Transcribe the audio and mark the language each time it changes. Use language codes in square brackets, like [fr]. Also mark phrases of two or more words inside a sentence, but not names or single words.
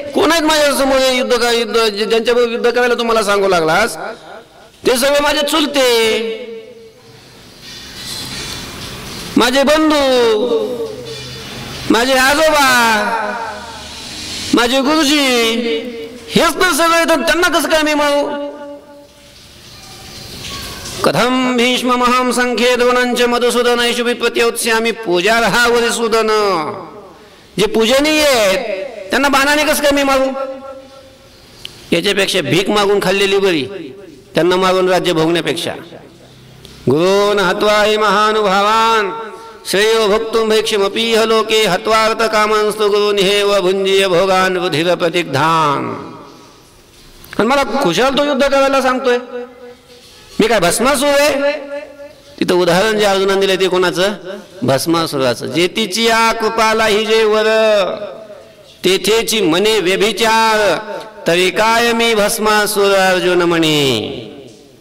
[mr] कोण आहेत माझ्या समोर युद्ध ज्यांच्याबरोबर युद्ध करायला तुम्हाला सांगू लागलास, ते सगळे माझे चुलते, माझे बंधू, माझे आजोबा, माझे गुरुजी, हेच तर सगळे. तर त्यांना कसं काय मी मारू. [sa] कथम भीष्ममहं संख्ये द्रोणंच मधुसूदनैषु विप्रत्योत्स्यामि पूजार्हा वरिसूदन. [mr] जे पूजनीय आहेत त्यांना बाणाने कसं काय मी मारू. याच्यापेक्षा भीक मागून खाल्लेली बरी, त्यांना मागून राज्य भोगण्यापेक्षा. [sa] गुरून् हत्वा हि महानुभावान् श्रेयो भोक्तुं भैक्षमपीह लोके हत्वार्थ कामांस्तु गुरून् हेव भुंजीय भोगान् रुधिर प्रतिग्धान्. [mr] आणि मला खुशाल तो युद्ध करायला सांगतोय. मी काय भस्मासूर आहे. तिथं उदाहरण जे अर्जुनाने दिलं ते कोणाचं, भस्मासुराचं. जेतीची या कृपाला ही जे वर तेथेची मने व्यभिचार, तरी काय मी भस्मासुर अर्जुन म्हणे.